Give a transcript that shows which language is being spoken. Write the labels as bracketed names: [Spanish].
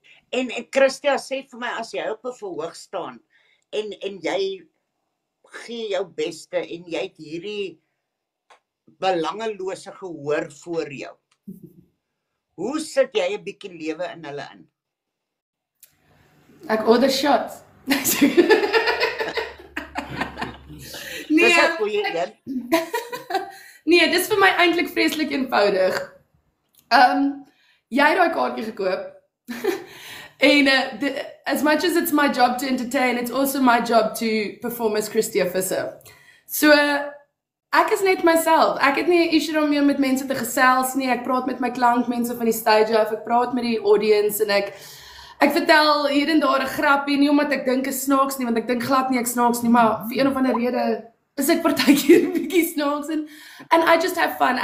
[Afrikaans] En Christia, sê vir my, as jy op 'n verhoog staan en jy gee jou beste en jy het hierdie belangelose gehoor voor jou, hoe sit jy 'n bietjie lewe in hulle in? Ek order shots. Dis 'n goeie een. Nee, dis vir my eintlik vreeslik eenvoudig. Jy het daai kaartjie gekoop. [English] En as much as it's my job to entertain, it's also my job to perform as Christia Visser. [Afrikaans] So ek is net myself. Ek het nie 'n issue om met mense te gesels nie. Ek praat met my klankmense van die stage af. Ek praat met die audience en ek vertel hier en daar 'n grappie, nie omdat ek dink is snaaks nie, want ek dink glad nie ek snaaks nie, maar vir een of ander rede is ek partykeer 'n bietjie snaaks en [English] I just have fun.